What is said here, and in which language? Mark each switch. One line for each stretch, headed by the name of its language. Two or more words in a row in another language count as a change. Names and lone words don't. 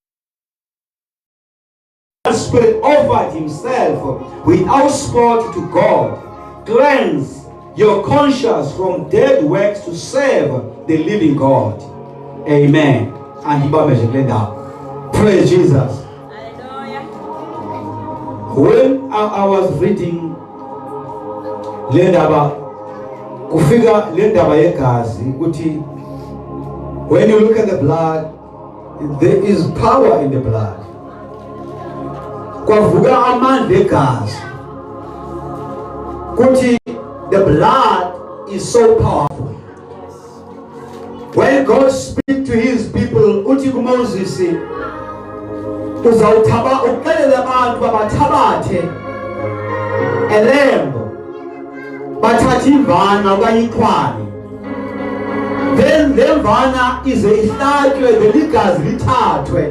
English: the Spirit offered himself without spot to God cleanse your conscience from dead works to serve the living God? Amen. And praise Jesus. When I was reading Lendaba,
Xhosa: kufika Lendaba yegazi, ukuthi
English: when you look at the blood, there is power in the blood.
Xhosa: Kwavuka amandla egazi.
English: Kuti the blood is so powerful. When God speaks to his people,
Xhosa: uthi kuMoses, uzawuthaba uxelele abantu babathabathe elembo, bathathe imvana okanye iqhwane. Then le mvana ize ihlatywe, then igazi lithathwe.